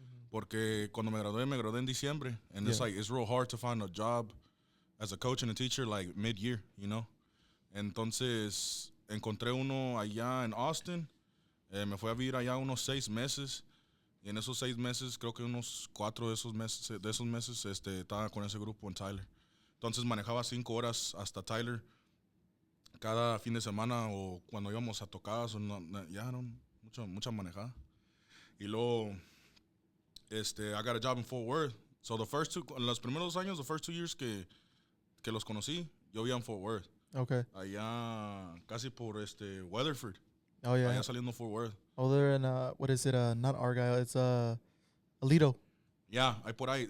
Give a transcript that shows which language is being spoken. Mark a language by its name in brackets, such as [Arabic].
[Spanish] Porque cuando me gradué en diciembre. [English] And it's real hard to find a job as a coach and a teacher mid-year, you know. [Spanish] Entonces, encontré uno allá en Austin. Me fui a vivir allá unos 6 meses. Y en esos 6 meses, creo que unos 4 de esos meses, estaba con ese grupo en Tyler. Entonces, manejaba 5 horas hasta Tyler cada fin de semana o cuando íbamos a tocadas. Mucha manejada. Y luego, [English] I got a job in Fort Worth. [Spanish] So los primeros 2 años, [English] the first 2 years [Spanish] que los conocí, yo vivía en Fort Worth. [English] Okay. [Spanish] Allá casi por Weatherford. [English] Oh, yeah. [Spanish] Allá saliendo Fort Worth. [English] Oh, they're in, what is it? Not Argyle, it's Alito. [Spanish] Yeah, hay por ahí.